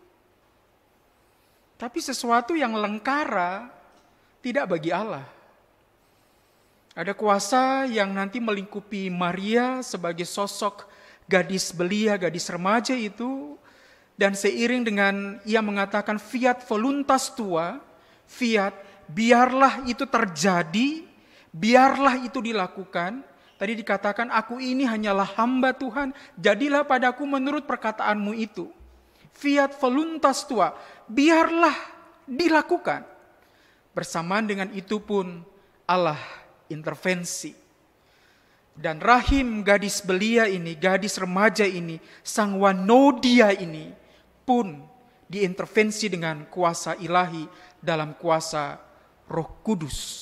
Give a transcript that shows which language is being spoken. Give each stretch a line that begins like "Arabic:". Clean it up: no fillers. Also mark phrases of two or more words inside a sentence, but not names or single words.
Indonesian: Tapi sesuatu yang lengkara tidak bagi Allah. Ada kuasa yang nanti melingkupi Maria sebagai sosok gadis belia, gadis remaja itu. Dan seiring dengan ia mengatakan
Latin: fiat voluntas tua,
Indonesian: fiat biarlah itu terjadi, biarlah itu dilakukan. Tadi dikatakan aku ini hanyalah hamba Tuhan, jadilah padaku menurut perkataanmu itu.
Latin: Fiat voluntas tua,
Indonesian: biarlah dilakukan. Bersamaan dengan itu pun Allah intervensi. Dan rahim gadis belia ini, gadis remaja ini, sang Wanodia ini pun diintervensi dengan kuasa ilahi dalam kuasa Roh Kudus.